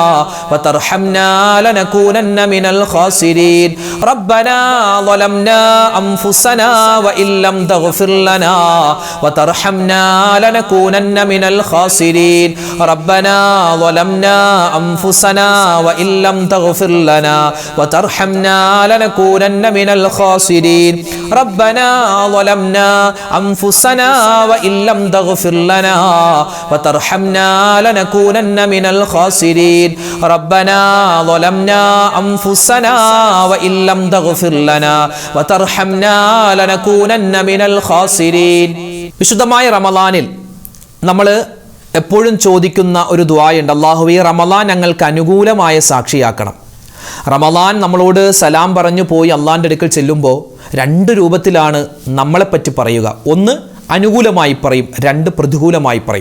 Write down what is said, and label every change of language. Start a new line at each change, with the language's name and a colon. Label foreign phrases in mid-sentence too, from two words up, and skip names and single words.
Arabic: وترحمنا لنكونن من الخاسرين ربنا ظلمنا أنفسنا وإن لم تغفر لنا وترحمنا لنكونن من الخاسرين ربنا ظلمنا أنفسنا وإن لم تغفر لنا وترحمنا لنكونن من الخاسرين ربنا ظلمنا أنفسنا وإن لم تغفر لنا وترحمنا لنكونن من الخاسرين ربنا ظلمنا أنفسنا وإن لم تغفر لنا وترحمنا لنكونن من الخاسرين
Malayalam: വിശുദ്ധമായ റമളാനിൽ നമ്മൾ എപ്പോഴും ചോദിക്കുന്ന ഒരു ദുആയുണ്ട്. അല്ലാഹുവേ, റമളാൻ ഞങ്ങൾക്ക് അനുകൂലമായ സാക്ഷിയാക്കണം. റമളാൻ നമ്മളോട് സലാം പറഞ്ഞു പോയി അള്ളാഹിൻ്റെ അടുക്കൽ ചെല്ലുമ്പോൾ രണ്ട് രൂപത്തിലാണ് നമ്മളെപ്പറ്റി പറയുക. ഒന്ന് അനുകൂലമായി പറയും, രണ്ട് പ്രതികൂലമായി പറയും.